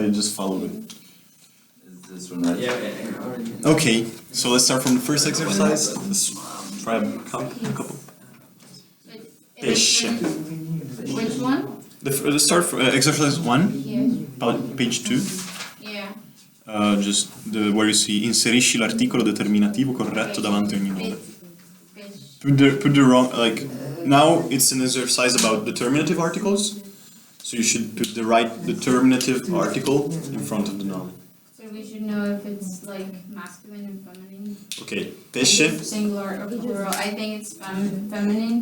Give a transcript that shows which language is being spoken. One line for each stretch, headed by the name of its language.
English: You just followed it. Is this one right? Yeah. Okay, so let's start from the first exercise. Let's try a couple.
Italian: Pesce.
English: Which one? Let's start from exercise 1, Yes. page 2. Yeah. Just where you see
Italian: inserisci l'articolo determinativo corretto davanti a ogni nome.
English: Put the wrong, like, now it's an exercise about determinative articles, so you should put the right determinative article in front of the noun. So we should know if it's like masculine and feminine. Okay, pesce. Singular or plural. I think it's feminine.